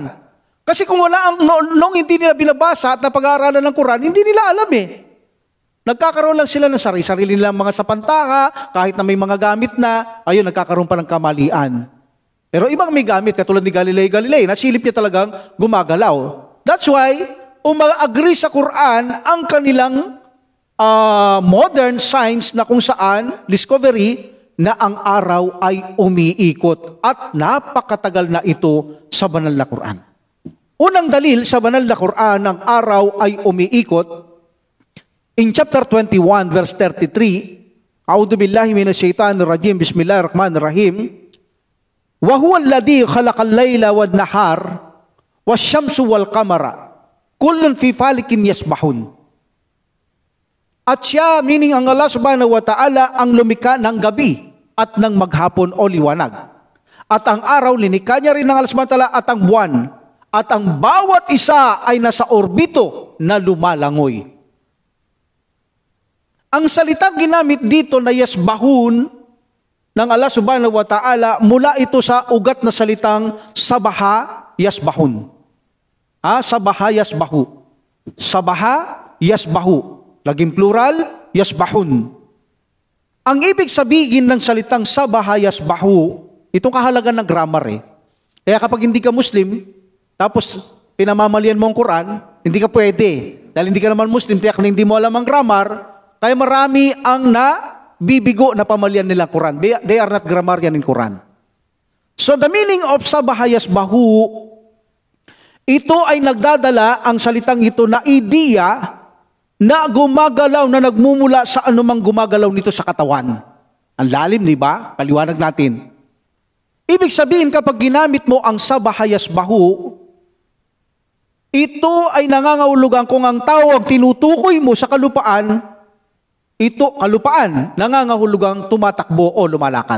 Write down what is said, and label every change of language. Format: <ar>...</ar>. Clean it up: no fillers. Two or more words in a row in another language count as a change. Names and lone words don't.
<tl>Kasi kung wala nung hindi nila binabasa at napag-aaralan ng Quran, hindi nila alam eh. Nagkakaroon lang sila ng sarili nilang mga sapantaka, kahit na may mga gamit na, ayun, nagkakaroon pa ng kamalian. Pero ibang may gamit, katulad ni Galileo Galilei, nasilip niya talagang gumagalaw.</tl> <en>That's why,</en> <tl>umag-agree sa Quran ang kanilang</tl> <en>modern science</en> <tl>na kung saan, discovery, na ang araw ay umiikot at napakatagal na ito sa banal na Quran. Unang dalil sa banal na Quran, ang araw ay umiikot.</tl> <en>In chapter 21, verse 33,</en> <ar>أعوذ بالله من الشيطان الرجيم بسم الله الرحمن الرحيم, وهو الذي خلق الليل والنهار والشمس والقمر كل في فلك يسبحون.</ar> <tl>At siya, meaning ang Allah</tl> <ar>سبحانه وتعالى,</ar> <tl>ang lumikha ng gabi at ng maghapon o liwanag. At ang araw, linikha niya rin ng Allah</tl> <ar>سبحانه وتعالى</ar> <tl>at ang buwan. At ang bawat isa ay nasa orbito na lumalangoy. Ang salitang ginamit dito na yasbahun ng Allah</tl> <ar>سبحانه وتعالى,</ar> <tl>mula ito sa ugat na salitang</tl> <ar>سبح يسبحون. سبح يسبح سبح يسبح.</ar> <tl>Laging plural, yasbahun. Ang ibig sabihin ng salitang</tl> <ar>سبح يسبح,</ar> <tl>itong kahalagan ng grammar eh. Kaya kapag hindi ka Muslim, tapos pinamamalian mo ang Quran, hindi ka pwede. Dahil hindi ka naman Muslim, tiyak na hindi mo alam ang grammar, kaya marami ang nabibigo na pamalian nilang Quran.</tl> <en>They are not grammarian in Quran. So the meaning of</en> <ar>سبح يسبح,</ar> <tl>ito ay nagdadala ang salitang ito na ideya na gumagalaw, na nagmumula sa anumang gumagalaw nito sa katawan. Ang lalim, di ba? Paliwanag natin. Ibig sabihin, kapag ginamit mo ang</tl> <ar>سبح يسبح,</ar> <tl>ito ay nangangahulugan kung ang tao ang tinutukoy mo sa kalupaan, ito, kalupaan, nangangahulugang tumatakbo o lumalakad.</tl>